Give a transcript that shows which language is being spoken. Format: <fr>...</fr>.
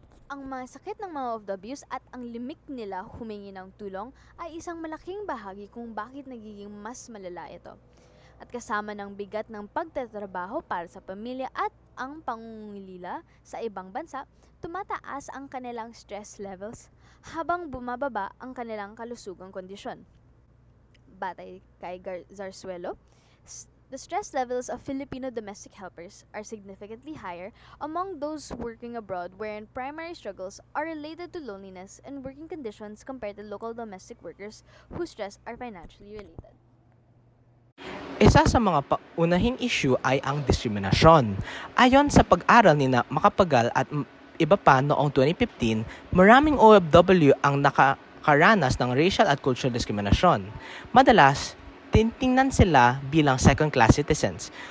<tl>Ang mga sakit ng mga OFWs at ang limik nila humingi ng tulong ay isang malaking bahagi kung bakit nagiging mas malala ito. At kasama ng bigat ng pagtatrabaho para sa pamilya at ang pangungulila sa ibang bansa, tumataas ang kanilang stress levels habang bumababa ang kanilang kalusugang kondisyon. Batay kay Zarzuelo,</tl> <en>the stress levels of Filipino domestic helpers are significantly higher among those working abroad, wherein primary struggles are related to loneliness and working conditions compared to local domestic workers whose stress are financially related.</en> <tl>Isa sa mga paunahing issue ay ang diskriminasyon. Ayon sa pag-aral ni Makapagal at iba pa noong 2015, maraming OFW ang nakakaranas ng racial at cultural diskriminasyon. Madalas, titingnan sila bilang second-class citizens.</tl>